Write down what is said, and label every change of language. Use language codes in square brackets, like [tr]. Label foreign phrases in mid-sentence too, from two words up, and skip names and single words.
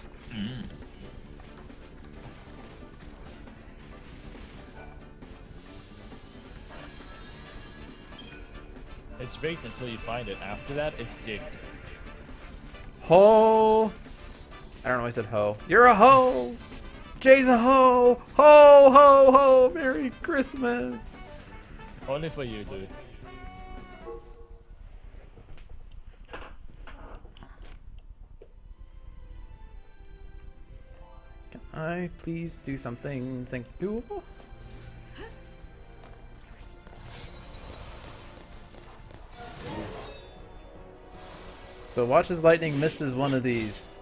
[en] Mm. It's rigged until you find it. After that, it's digged. Ho! I don't know why I said ho. You're a ho! Jay's a ho! Ho, ho, ho! Merry Christmas! Only for you, dude. Can I please do something? Thank you. So watch as lightning misses one of these.